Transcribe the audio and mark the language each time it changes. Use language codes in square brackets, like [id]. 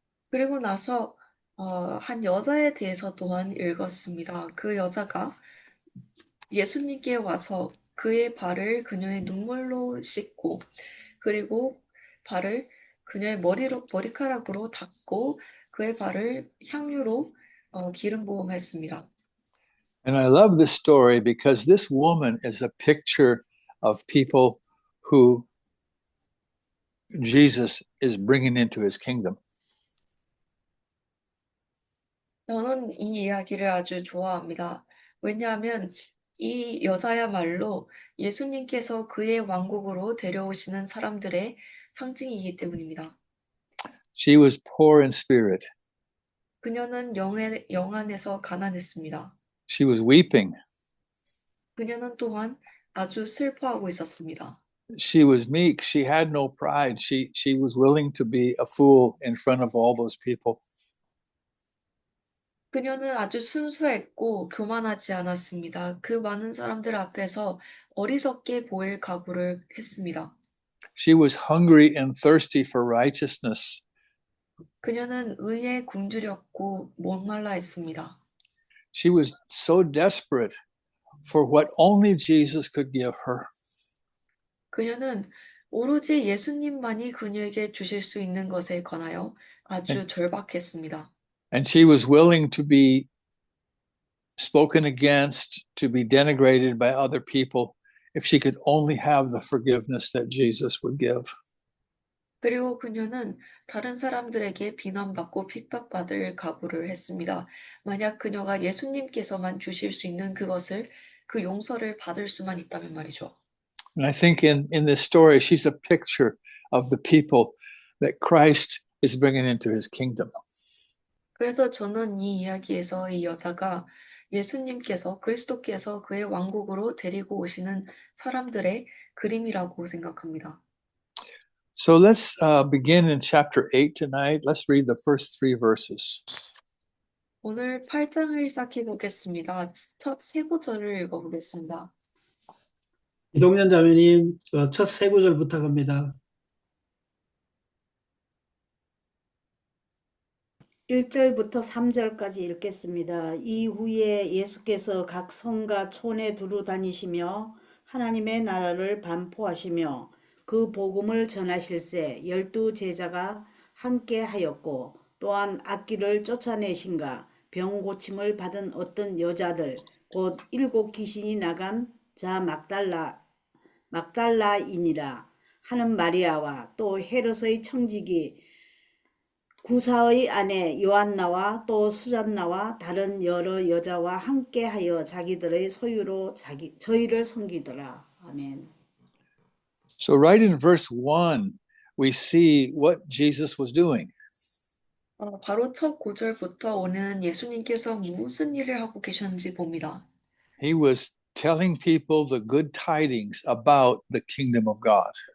[ko] 그리고 나서 한 여자에 대해서 또한 읽었습니다. 그 여자가 예수님께 와서 그의 발을 그녀의 눈물로 씻고 그리고 발을 그녀의 머리카락으로 닦고 그의 발을 향유로 기름 부음했습니다. [en] And I love this story because this woman is a picture of people who Jesus is bringing into his kingdom. [ko] 저는 이 이야기를 아주 좋아합니다. 왜냐하면 이 여자야말로 예수님께서 그의 왕국으로 데려오시는 사람들의 상징이기 때문입니다. [en] She was poor in spirit. [ko] 그녀는 영 안에서 가난했습니다. [en] She was weeping. [ko] 그녀는 또한 아주 슬퍼하고 있었습니다. [en] She was meek. She had no pride. She was willing to be a fool in front of all those people. [ko] 그녀는 아주 순수했고 교만하지 않았습니다. 그 많은 사람들 앞에서 어리석게 보일 각오를 했습니다. [en] She was hungry and thirsty for righteousness. [ko] 그녀는 의에 굶주렸고 목말라 했습니다. [en] She was so desperate for what only Jesus could give her. [ko] 그녀는 오로지 예수님만이 그녀에게 주실 수 있는 것에 관하여 아주 절박했습니다. [en] And she was willing to be spoken against, to be denigrated by other people, if she could only have the forgiveness that Jesus would give. [ko] 그리고 그녀는 다른 사람들에게 비난받고 핍박받을 각오를 했습니다. 만약 그녀가 예수님께서만 주실 수 있는 그 용서를 받을 수만 있다면 말이죠. [en] And I think in this story, she's a picture of the people that Christ is bringing into his kingdom. [ko] 그래서 저는 이 이야기에서 이 여자가 그리스도께서 그의 왕국으로 데리고 오시는 사람들의 그림이라고 생각합니다. [en] So let's begin in chapter 8 tonight. Let's read the first 3 verses. [ko] 오늘 8장을 시작해 보겠습니다. 첫 세 구절을 읽어보겠습니다. 이동현 자매님, 첫 세 구절 부탁합니다. 1절부터 3절까지 읽겠습니다. 이후에 예수께서 각 성과 촌에 두루 다니시며 하나님의 나라를 반포하시며 그 복음을 전하실세 12 제자가 함께 하였고 또한 악귀를 쫓아내신가 병 고침을 받은 어떤 여자들 곧 7 귀신이 나간 자 막달라인이라 하는 마리아와 또 헤롯의 청지기 구사의 아내 요한나와 또 수잔나와 다른 여러 여자와 함께하여 자기들의 소유로 저희를 섬기더라. 아멘. [en] So, right in verse 1, we see what Jesus was doing. [ko] 바로 첫 구절부터 오는 예수님께서 무슨 일을 하고 계셨는지 봅니다. [en] He was telling people the good tidings about the kingdom of God.